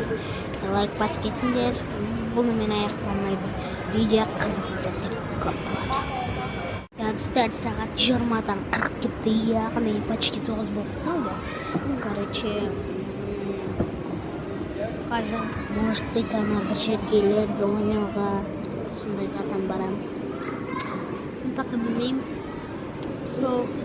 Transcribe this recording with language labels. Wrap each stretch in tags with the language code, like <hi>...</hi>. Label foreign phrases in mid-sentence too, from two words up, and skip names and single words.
<kk>Лайк бас кетіңдер. Бұнымен аяқталмайды. Видео қызықты сәттер көп болады. Достар, сағат 20-дан 40 кетті, яғни почти 9 болып қалды. Короче, қазір,</kk> <ru>может быть,</ru> <kk>ана бір жергелерге ойнауға сондай қадам барамыз. Мен пока білмеймін. So,</kk>